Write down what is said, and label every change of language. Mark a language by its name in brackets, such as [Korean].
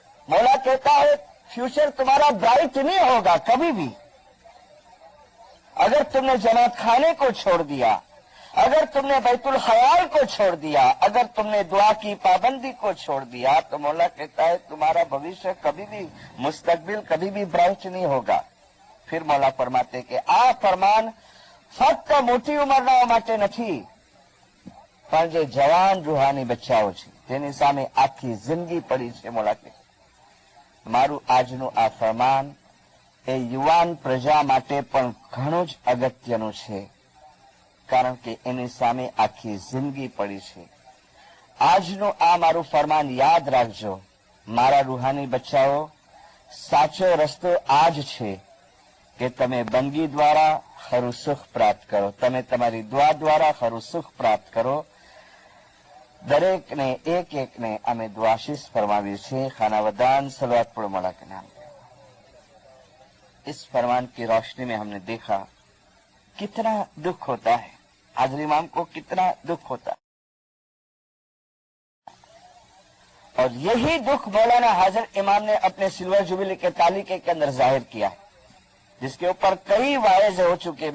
[Hindi] मौला कहता है फ्यूचर तुम्हारा ब्राइट नहीं होगा कभी भी. अगर तुमने जमात खाने को छोड़ दिया, अगर तुमने बैतुल ख्याल को छोड़ दिया, अगर तुमने दुआ की पाबंदी को छोड़ दिया, तो मौला कहता है तुम्हारा भविष्य कभी भी, मुस्तकबिल कभी भी ब्राइट नहीं होगा। फिर मौला फरमाते कि [Gujarati] आ फरमान फक्त मोटी उंमरना માટે નથી, પણ જે જવાન રૂહાની બચ્ચાઓ છે તેની સામે આખી જિંદગી પડી છે। મૌલા કહે મારું આજનું આ ફરમાન એ યુવાન પ્રજા માટે પણ ઘણું જ અગત્યનું છે, કારણ કે એની સામે આખી જિંદગી પડી છે। આજનું આ મારું ફરમાન યાદ રાખજો મારા રૂહાની બચ્ચાઓ, સાચો રસ્તો આ જ છે કે તમે બંદગી દ્વારા ખરું સુખ પ્રાપ્ત કરો, તમે તમારી દુઆ દ્વારા ખરું સુખ પ્રાપ્ત કરો। દરેકને એક એકને અમે દુઆશીષ ફરમાવી છે। [Hindi] ખાનાવદાન સલવાત પढ़ो मौला के नाम पे। इस फरमान की रोशनी में हमने देखा कितना दुख होता है, हाजरी इमाम को कितना दुख होता है, और यही दुख मौलाना हाजिर इमाम ने अपने सिल्वर जुबिली के तालिके के अंदर जाहिर किया है, जिसके ऊपर कई वायज हो चुके।